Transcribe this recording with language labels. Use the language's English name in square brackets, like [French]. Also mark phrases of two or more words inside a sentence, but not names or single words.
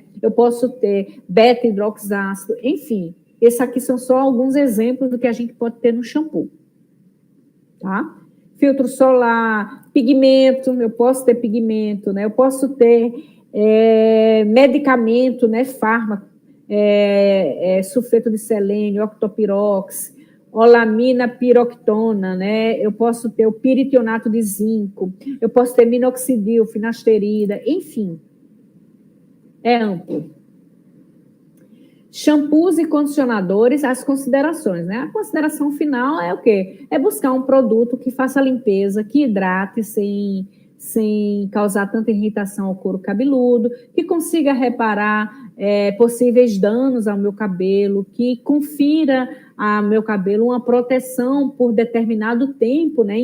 [Portuguese] Eu posso ter beta-hidroxácido, enfim. Esses aqui são só alguns exemplos do que a gente pode ter no shampoo, tá? Filtro solar, pigmento, eu posso ter pigmento, né? Eu posso ter medicamento, né? Fármaco, sulfeto de selênio, octopirox, olamina piroctona, né? Eu posso ter o piritionato de zinco, eu posso ter minoxidil, finasterida, enfim. É amplo. Shampoos e condicionadores, as considerações, né? A consideração final é o quê? É buscar um produto que faça limpeza, que hidrate sem causar tanta irritação ao couro cabeludo, que consiga reparar possíveis danos ao meu cabelo, que confira ao meu cabelo uma proteção por determinado tempo, né?